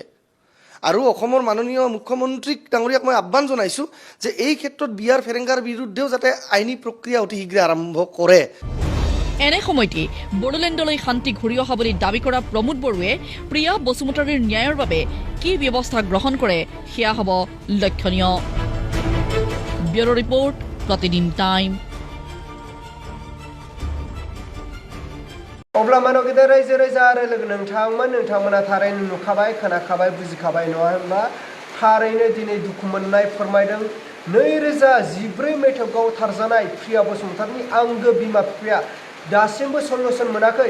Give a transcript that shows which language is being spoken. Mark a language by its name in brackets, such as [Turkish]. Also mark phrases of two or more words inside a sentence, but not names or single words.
[Assamese] আৰু অসমৰ মাননীয় মুখ্যমন্ত্ৰীক ডাঙৰীয়াক মই আহ্বান জনাইছোঁ যে এই ক্ষেত্ৰত BR ফেৰেংগাৰ বিৰুদ্ধেও যাতে আইনী প্ৰক্ৰিয়া অতি শীঘ্ৰে আৰম্ভ কৰে। এনে সময়তে বড়োলেণ্ডলৈ শান্তি ঘূৰি অহা বুলি দাবী কৰা প্ৰমোদ বড়োৱে প্ৰিয়া বসুমতাৰীৰ ন্যায়ৰ বাবে কি ব্যৱস্থা গ্ৰহণ কৰে সেয়া হ'ব লক্ষণীয়। [English] Bureau report, Pratidin Time. [Bodo] अब्ला मानव गेदेर रायजो राजा आरो लोगो नोंथांमोना थारैनो नुखाबाय, खोनाखाबाय, बुजिखाबाय नङा होनब्ला? थारैनो दिनै दुखु मोननाय फोरमायदों 2014 मायथाइयाव गावथारजानाय प्रिया बसुमतारीनि आंगो बिमा बिफाया दासिमबो सल्युसन मोनाखै।